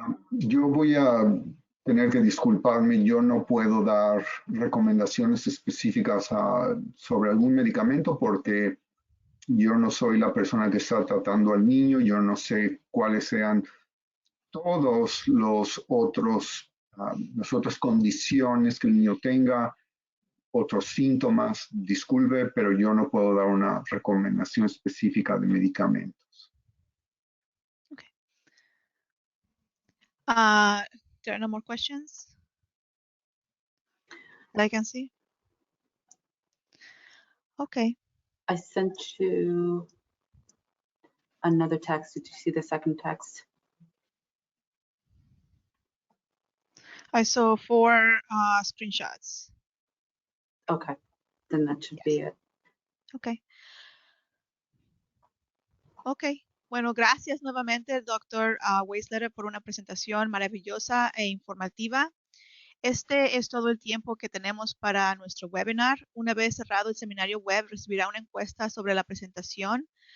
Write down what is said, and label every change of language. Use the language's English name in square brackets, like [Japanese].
[Spanish] Yo voy a tener que disculparme, yo no puedo dar recomendaciones específicas sobre algún medicamento porque yo no soy la persona que está tratando al niño, yo no sé cuáles sean todos los otros las otras condiciones que el niño tenga, otros síntomas, disculpe, pero yo no puedo dar una recomendación específica de medicamentos. [English] There are no more questions that I can see. Okay. I sent you another text. Did you see the second text? I saw 4 screenshots. Okay, then that should be it. Okay. Okay. [Spanish] Bueno, gracias nuevamente, Dr. Weisler, por una presentación maravillosa e informativa. Este es todo el tiempo que tenemos para nuestro webinar. Una vez cerrado el seminario web, recibirá una encuesta sobre la presentación.